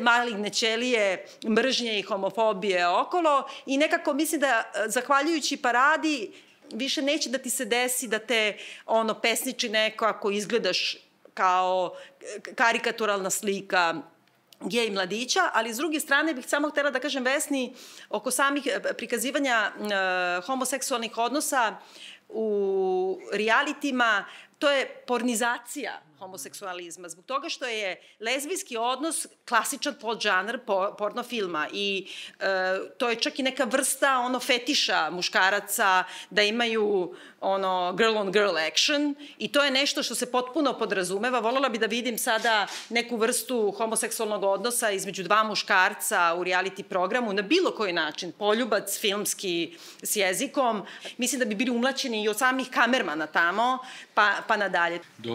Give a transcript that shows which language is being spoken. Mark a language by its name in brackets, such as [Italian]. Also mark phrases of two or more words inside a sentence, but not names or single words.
[Serbian] maligne ćelije, mržnje i homofobije okolo, i nekako mislim da zahvaljujući paradi više neće da ti se desi da te pesniči neko ako izgledaš kao karikaturalna slika gej mladića, ali s druge strane bih samo htela da kažem Vesni oko samih prikazivanja homoseksualnih odnosa u realitima. To je pornizacija homoseksualizma, zbog toga što je lezbijski odnos klasičan podžanr porno filma, i to je čak i neka vrsta fetiša muškaraca da imaju [English] girl on girl action, [Serbian] i to je nešto što se potpuno podrazumeva. Voljela bi da vidim sada neku vrstu homoseksualnog odnosa između dva muškarca u reality programu na bilo koji način, poljubac filmski s jezikom. Mislim da bi bili umlaćeni i od samih kamermana tamo pa nadalje.